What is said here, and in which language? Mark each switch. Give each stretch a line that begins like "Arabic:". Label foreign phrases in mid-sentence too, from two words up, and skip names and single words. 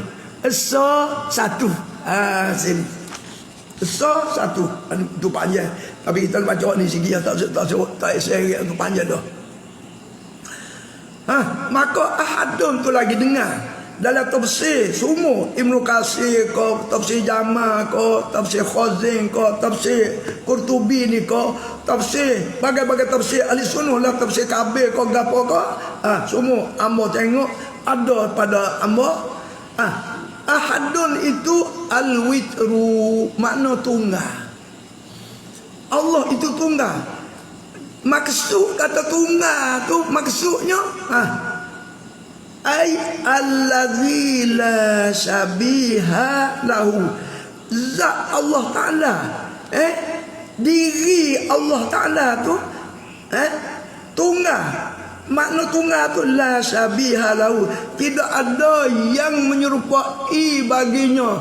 Malay: Esa satu. Sini esa satu. Itu panjang, tapi kita baca ni sikit tak seri itu panjang dah. Maka ahadun tu lagi dengar dalam tafsir semua, Ibnu Katsir ko, tafsir Jama ko, tafsir Khazin ko, tafsir Qurtubi ni ko, tafsir bagai-bagai tafsir ahli sunnah lah, tafsir Kabir ko gapo ko, semua ambo tengok ada pada ambo. Ahadun itu al-witru, makna tunggal. Allah itu tunggal. Maksud kata tunggal tu maksudnya ay
Arabic: allazi la syabiha lahu,
Malay: zat Allah Ta'ala, diri Allah Ta'ala tu tunggal. Makna tunggal tu
Arabic: la syabiha lahu,
Malay: tidak ada yang menyerupai baginya.